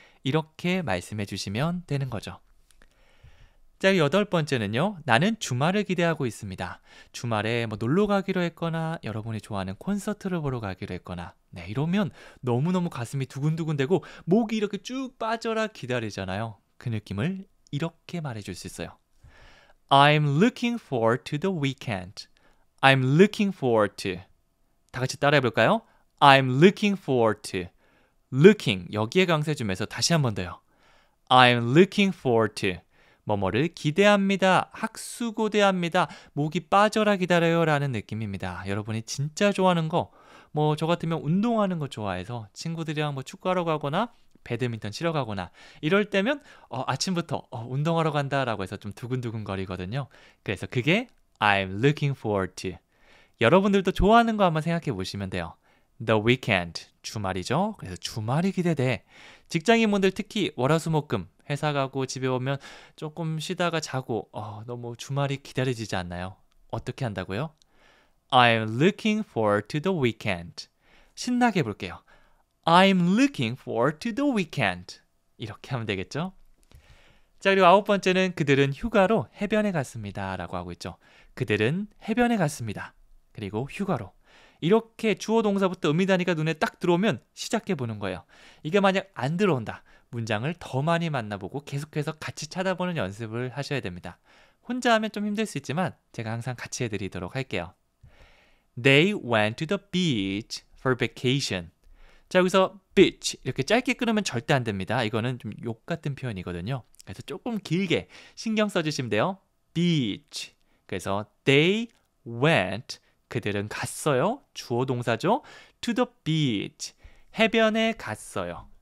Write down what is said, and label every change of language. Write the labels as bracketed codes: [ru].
[ko] 이렇게 말씀해 주시면 되는 거죠. 자, 8번째는요. 나는 주말을 기대하고 있습니다. 주말에 뭐 놀러 가기로 했거나 여러분이 좋아하는 콘서트를 보러 가기로 했거나 이러면 너무너무 가슴이 두근두근되고 목이 이렇게 쭉 빠져라 기다리잖아요. 그 느낌을 이렇게 말해줄 수 있어요. [en] I'm looking forward to the weekend. I'm looking forward to. [ko] 다 같이 따라해볼까요? [en] I'm looking forward to. [ko] looking, 여기에 강세 주면서 다시 한 번 더요. [en] I'm looking forward to. [ko] 뭐뭐를 기대합니다. 학수고대합니다. 목이 빠져라 기다려요 라는 느낌입니다. 여러분이 진짜 좋아하는 거, 뭐 저 같으면 운동하는 거 좋아해서 친구들이랑 뭐 축구하러 가거나 배드민턴 치러 가거나 이럴 때면 아침부터 운동하러 간다라고 해서 좀 두근두근 거리거든요. 그래서 그게 [en] I'm looking forward to. [ko] 여러분들도 좋아하는 거 한번 생각해 보시면 돼요. [en] The weekend, [ko] 주말이죠. 그래서 주말이 기대돼. 직장인분들 특히 월화수목금 회사 가고 집에 오면 조금 쉬다가 자고 너무 주말이 기다려지지 않나요? 어떻게 한다고요? [en] I'm looking forward to the weekend. [ko] 신나게 해볼게요. [en] I'm looking forward to the weekend. [ko] 이렇게 하면 되겠죠? 자, 그리고 9번째는 그들은 휴가로 해변에 갔습니다 라고 하고 있죠. 그들은 해변에 갔습니다. 그리고 휴가로. 이렇게 주어 동사부터 음미단위가 눈에 딱 들어오면 시작해 보는 거예요. 이게 만약 안 들어온다. 문장을 더 많이 만나보고 계속해서 같이 찾아보는 연습을 하셔야 됩니다. 혼자 하면 좀 힘들 수 있지만 제가 항상 같이 해드리도록 할게요. [en] They went to the beach for vacation. [ko] 자, 여기서 beach 이렇게 짧게 끊으면 절대 안 됩니다. 이거는 좀 욕 같은 표현이거든요. 그래서 조금 길게 신경 써주시면 돼요. [en] beach. [ko] 그래서 [en] they went, [ko] 그들은 갔어요. 주어 동사죠. [en] to the beach. [ko] 해변에 갔어요.